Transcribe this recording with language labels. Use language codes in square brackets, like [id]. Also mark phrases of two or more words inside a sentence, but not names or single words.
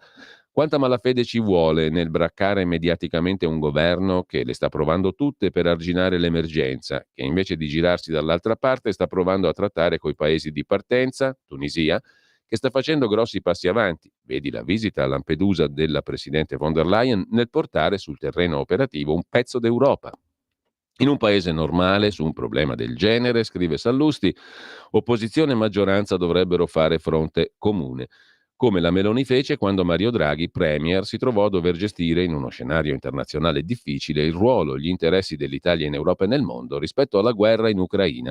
[it] Quanta malafede ci vuole nel braccare mediaticamente un governo che le sta provando tutte per arginare l'emergenza, che invece di girarsi dall'altra parte sta provando a trattare coi paesi di partenza, Tunisia, che sta facendo grossi passi avanti. Vedi la visita a Lampedusa della presidente von der Leyen nel portare sul terreno operativo un pezzo d'Europa. In un paese normale, su un problema del genere, scrive Sallusti, opposizione e maggioranza dovrebbero fare fronte comune, come la Meloni fece quando Mario Draghi, premier, si trovò a dover gestire in uno scenario internazionale difficile il ruolo e gli interessi dell'Italia in Europa e nel mondo rispetto alla guerra in Ucraina.